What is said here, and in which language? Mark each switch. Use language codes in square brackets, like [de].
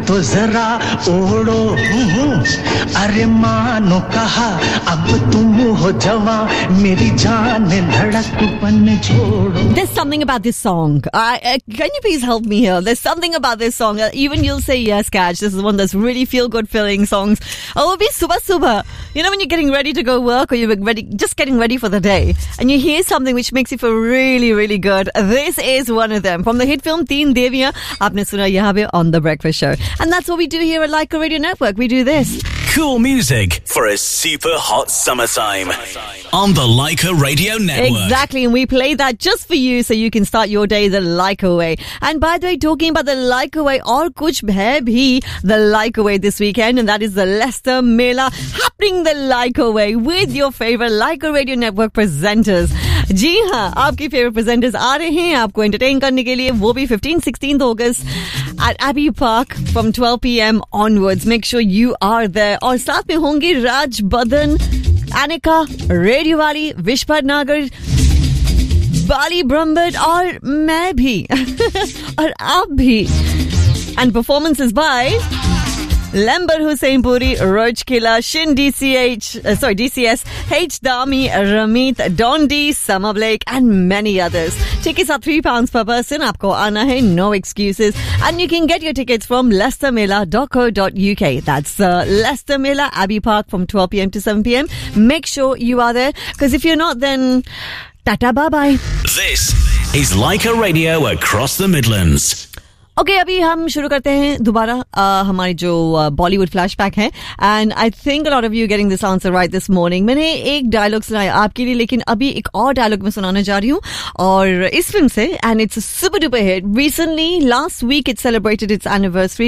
[hi] तो जरा ओढ़ो, अरे मानो कहा अब तुम हो जवां, मेरी जान धड़कन छोड़ो। [en] There's something about this song. Can you please help me here? There's something about this song. Even you'll say yes, Catch. This is one that's really feel good feeling songs. Oh, it'll be super super. You know when you're getting ready to go work or you're ready, just getting ready for the day, and you hear something which makes you feel really really good. This is one of them from the hit film Teen Deviyan. [hi] Aapne suna yahan pe [en] on the breakfast show, and that's what we do here at Laika Radio Network. We do this cool music for a super hot summertime on the Laika Radio Network. Exactly, and we play that just for you so you can start your day the Laika way. And by the way, talking about the Laika way, [hi] aur kuch hai bhi [en] the Laika way this weekend, and that is the Leicester Mela happening the Laika way with your favorite Laika Radio Network presenters. [hi] जी हाँ, आपके favourite presenters आ रहे हैं आपको entertain करने के लिए, वो भी 15-16 अगस्त [en] At AB park from 12 PM onwards. Make sure you are there. [hi] और साथ में होंगे राज बदन, एनिका, रेडियो वाली, विश्वर नागर, बाली ब्रह्मबर्ड और मैं भी और आप भी. [en] And performances by Lember Hussein Puri, Roj Killa, Shin DCH, DCS, H Dami, Ramit, Dondi, Summer Blake, and many others. Tickets are £3 per person. [hi] Aapko aana hai, [en] no excuses. And you can get your tickets from leicestermela.co.uk. That's Leicester Mela, Abbey Park from 12 PM to 7 PM. Make sure you are there, because if you're not, then tata bye bye. This is Laika Radio across the Midlands. [hi] Okay, अभी हम शुरू करते हैं दोबारा हमारी जो Bollywood flashback है. [en] And I think a lot of you getting this answer right this morning. [hi] मैंने एक डायलॉग सुनाया आपके लिए, लेकिन अभी एक और डायलॉग मैं सुनाने जा रही हूँ और इस फिल्म से. [en] And it's a super duper hit. Recently last week it celebrated its anniversary.